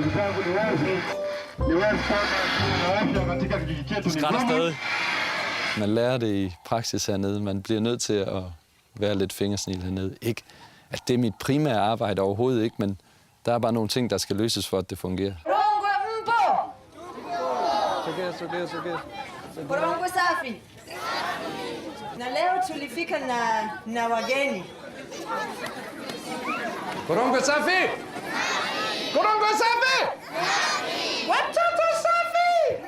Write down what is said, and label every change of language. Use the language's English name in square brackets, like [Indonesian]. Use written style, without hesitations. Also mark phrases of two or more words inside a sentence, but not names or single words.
[Danish] Det skrætter stadig. Man lærer det i praksis hernede. Man bliver nødt til at være lidt fingersnil hernede. Ikke at det er mit primære arbejde overhovedet ikke, men der er bare nogle ting, der skal løses for, at det fungerer. [Swahili] Korongwe safi. Na leo tulifika na wageni. Korongwe safi! Korongwe safi! Watoto safi!